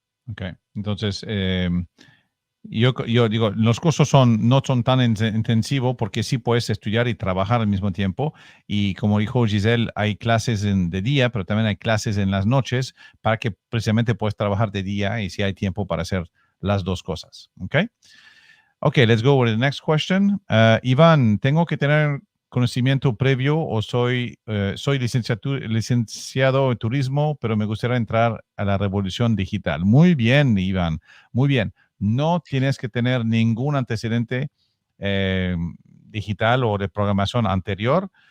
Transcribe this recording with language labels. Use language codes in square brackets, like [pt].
[es] Ok, entonces yo digo, los cursos no son tan intensivos porque sí puedes estudiar y trabajar al mismo tiempo, y como dijo Giselle, hay clases de día, pero también hay clases en las noches para que precisamente puedas trabajar de día y si hay tiempo para hacer las dos cosas. [en] Ok, let's go with the next question. [es] Iván, ¿tengo que tener conocimiento previo o soy licenciado en turismo, pero me gustaría entrar a la revolución digital? Muy bien, Iván, muy bien. No tienes que tener ningún antecedente digital o de programación anterior.